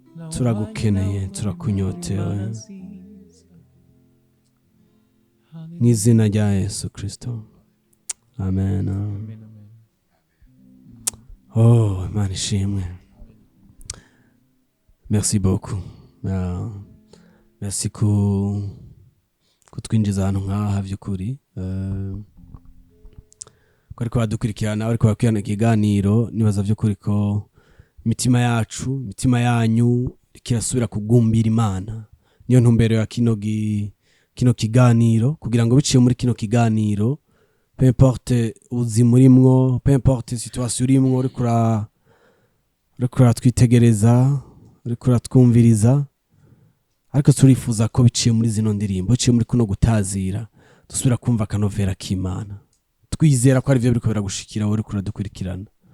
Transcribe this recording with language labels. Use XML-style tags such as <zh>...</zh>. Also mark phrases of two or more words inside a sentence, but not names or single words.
<rn>Turagukeneye, turakunyotewe. Mu izina rya Yesu Kristo. Amen. Amen, amen. Oh, Imana ishimwe.</rn> <fr>Merci beaucoup.</fr> <rn>Ah, merci ku, kutwinjiza ahantu nk'aha vy'ukuri. Eh, ko ariko badukurikirana, bariko barakurikirana ikiganiro, nibaza vy'ukuri ko imitima yacu, imitima yanyu iriko irasubira kugumbira Imana. Niyo ntumbero ya kino gi-, kino kiganiro, kugira ngo biciye muri kino kiganiro,</rn> <fr>Peu importe</fr> <rn>ubuzima urimwo,</rn> <fr>peu importe situation</fr> <rn>urimwo, uriko ura-, uriko uratwitegereza, uriko uratwumviriza, ariko turifuza ko biciye muri zino ndirimbo, biciye muri kuno gutazira, dusubira kumva akanovera k'Imana. Twizera ko ari vyo biriko biragushikira, wowe uriko uradukurikirana.</rn>